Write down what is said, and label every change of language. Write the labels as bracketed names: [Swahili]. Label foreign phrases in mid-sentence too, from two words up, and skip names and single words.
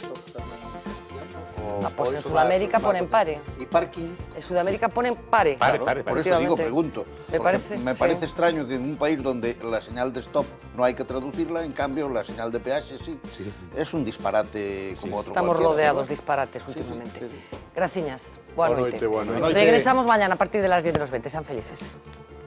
[Spanish] Pues en Sudamérica ponen pare. ¿Y parking? En Sudamérica ponen pare. Por eso digo, pregunto. Me parece extraño que en un país donde la señal de stop no hay que traducirla, en cambio la señal de peaje sí. Es un disparate como otro. Estamos rodeados de disparates últimamente. [Galician] Graciñas. Boa noite. Boa noite. [Spanish] Regresamos mañana a partir de las 10 de los 20. Sean felices.